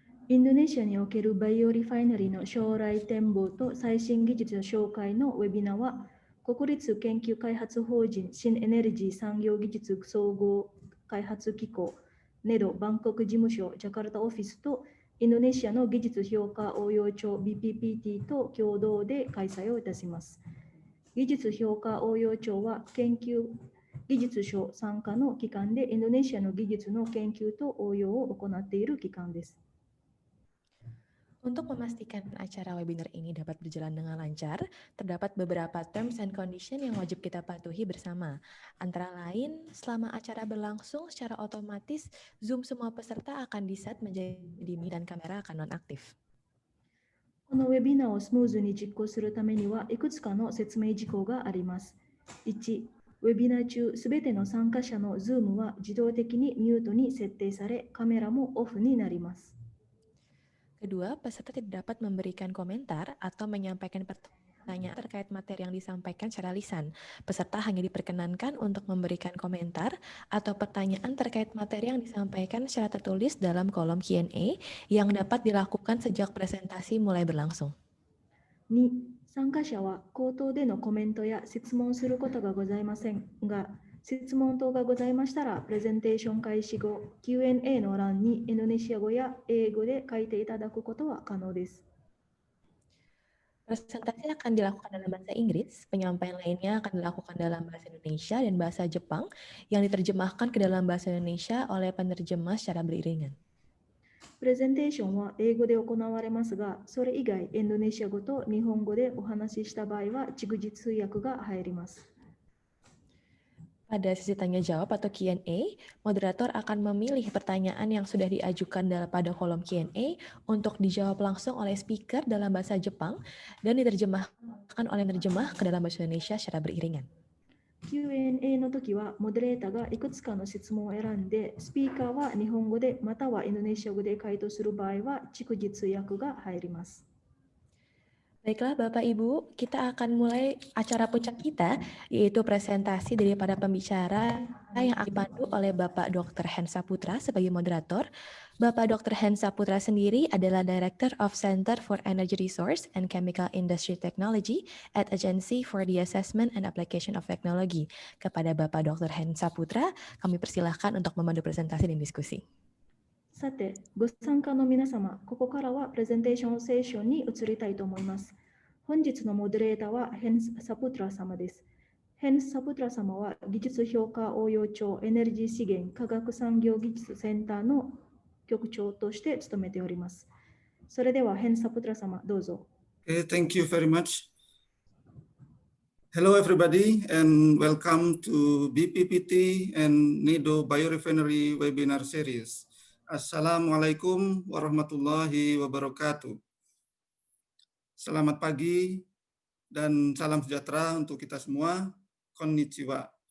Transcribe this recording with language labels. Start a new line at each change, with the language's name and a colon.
Japanese: インドネシアにおけるバイオリファイナリーの将来展望と最新技術の紹介のウェビナーは、国立研究開発法人新エネルギー産業技術総合開発機構ネドバンコク事務所ジャカルタオフィスとインドネシアの技術評価応用庁 BPPT と共同で開催をいたします。技術評価応用庁は研究技術所参加の機関でインドネシアの技術の研究と応用を行っている機関です。
Indonesian: Untuk memastikan acara webinar ini dapat berjalan dengan lancar, terdapat beberapa
English: terms and condition
Indonesian: yang wajib kita patuhi bersama. Antara lain, selama acara berlangsung secara otomatis, Zoom semua peserta akan di-set menjadi mute dan kamera akan nonaktif.
Japanese: このウェビナーをスムーズに実行するためにはいくつかの説明事項があります。 1、ウェビナー中、すべての参加者の Zoom は自動的にミュートに設定され、カメラもオフになります。
Indonesian: Kedua, peserta tidak dapat memberikan komentar atau menyampaikan pertanyaan terkait materi yang disampaikan secara lisan. Peserta hanya diperkenankan untuk memberikan komentar atau pertanyaan terkait materi yang disampaikan secara tertulis dalam kolom Q&A yang dapat dilakukan sejak presentasi mulai berlangsung.
Japanese: 2、参加者は口頭でのコメントや質問することがございませんが、質問等がございましたら、プレゼンテーション開始後、Q&A の欄にインドネシア語や英語で書いていただくことは可能です。
Indonesian: Presentasi akan dilakukan dalam bahasa Inggris, penyampaian lainnya akan dilakukan dalam bahasa Indonesia dan bahasa Jepang yang diterjemahkan ke dalam bahasa Indonesia oleh penerjemah secara beriringan.
Japanese: プレゼンテーションは英語で行われますが、それ以外、インドネシア語と日本語でお話しした場合は、逐次通訳が入ります。
Indonesian: Pada sesi tanya jawab atau Q&A, moderator akan memilih pertanyaan yang sudah diajukan pada kolom Q&A untuk dijawab langsung oleh speaker dalam bahasa Jepang dan diterjemahkan oleh penerjemah ke dalam bahasa Indonesia secara beriringan.
Japanese: Q&A の時は、モデレーターがいくつかの質問を選んで、スピーカーは日本語でまたはインドネシア語で回答する場合は、逐次通訳が入ります。
Indonesian: Baiklah Bapak Ibu, kita akan mulai acara puncak kita, yaitu presentasi dari para pembicara yang akan dipandu oleh Bapak Dr. Hans Saputra sebagai moderator. Bapak Dr. Hans Saputra sendiri adalah
English: Director of Center for Energy Resource and Chemical Industry Technology at Agency for the Assessment and Application of Technology.
Indonesian: Kepada Bapak Dr. Hans Saputra, kami persilahkan untuk memandu presentasi dan diskusi.
Japanese: さて、ご参加の皆様、ここからはプレゼンテーションセッションに移りたいと思います。本日のモデレーターはヘンス・サプトラ様です。ヘンス・サプトラ様は技術評価応用庁エネルギー資源科学産業技術センターの局長として務めております。それではヘンス・サプトラ様、どうぞ。
English: Okay, thank you very much. Hello everybody and welcome to BPPT and NIDO Biorefinery webinar series.
Arabic: Assalamualaikum warahmatullahi wabarakatuh.
Indonesian: Selamat pagi dan salam sejahtera untuk kita semua. Konnichiwa.